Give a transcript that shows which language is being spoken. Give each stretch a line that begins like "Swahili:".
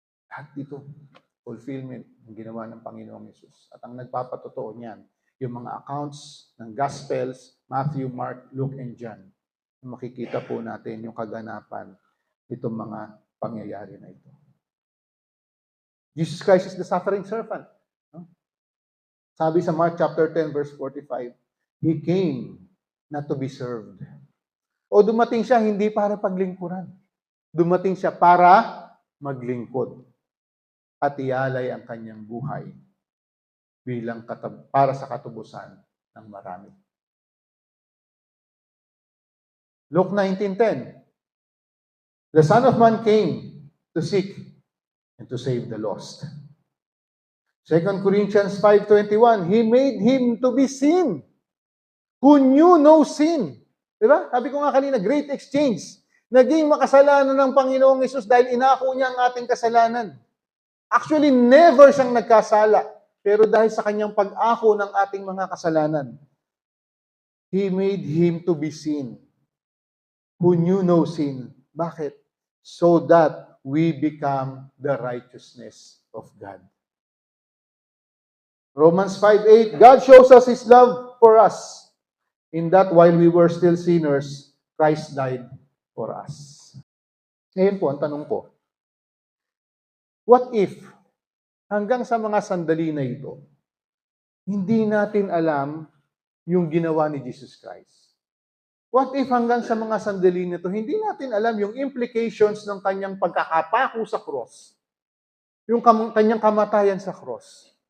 Filipino: Lahat dito, fulfillment ng ginawa ng Panginoong Hesus. At ang nagpapatotoo niyan, yung mga accounts ng Gospels, Matthew, Mark, Luke, and John. Makikita po natin yung kaganapan itong mga pangyayari na ito.
English: Jesus Christ is the suffering servant.
Filipino: Sabi sa
English: Mark chapter 10, verse 45, He came not to be served.
Filipino: O dumating siya hindi para paglingkuran. Dumating siya para maglingkod at ialay ang kanyang buhay bilang para sa katubusan ng marami.
English: Luke 19:10, the Son of Man came to seek and to save the lost. 2 Corinthians 5:21, He made Him to be sin, who knew no sin.
Filipino: Diba? Sabi ko nga kanina,
English: great exchange.
Filipino: Naging makasalanan ng Panginoong Hesus dahil inako niya ang ating kasalanan. Actually, never siyang nagkasala. Pero dahil sa kanyang pag-ako ng ating mga kasalanan,
English: He made Him to be sin, who knew no sin.
Filipino: Bakit?
English: So that we become the righteousness of God. Romans 5:8, God shows us His love for us, in that while we were still sinners, Christ died for us.
Filipino: Ngayon po, ang tanong ko,
English: what if,
Filipino: hanggang sa mga sandali na ito, hindi natin alam yung ginawa ni Jesus Christ?
English: What if
Filipino: hanggang sa mga sandali na ito, hindi natin alam yung implications ng kanyang pagkakapako sa cross, yung kanyang kamatayan sa cross?